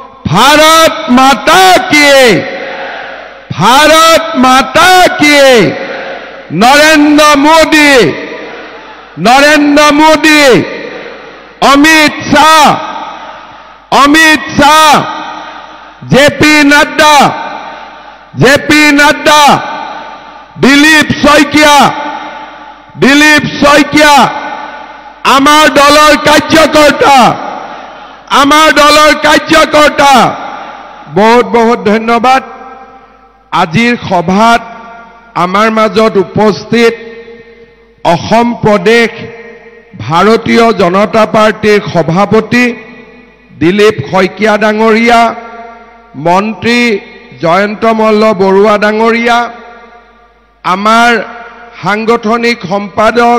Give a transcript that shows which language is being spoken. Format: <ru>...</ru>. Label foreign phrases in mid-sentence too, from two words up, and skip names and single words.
<hi>भारत माता की, भारत माता की। नरेंद्र मोदी, नरेंद्र मोदी, अमित शाह, जेपी नड्डा,</hi> <as>দিলীপ শইকীয়া আমাৰ দলৰ কাৰ্যকৰ্তা</as> <hi>बहुत बहुत धन्यवाद।</hi> <as>আজিৰ সভাত আমাৰ মাজত উপস্থিত অসম প্ৰদেশ ভাৰতীয় জনতা পাৰ্টীৰ সভাপতি দিলীপ শইকীয়া ডাঙৰীয়া, মন্ত্ৰী জয়ন্ত মল্ল বৰুৱা ডাঙৰীয়া, আমাৰ সাংগঠনিক সম্পাদক</as>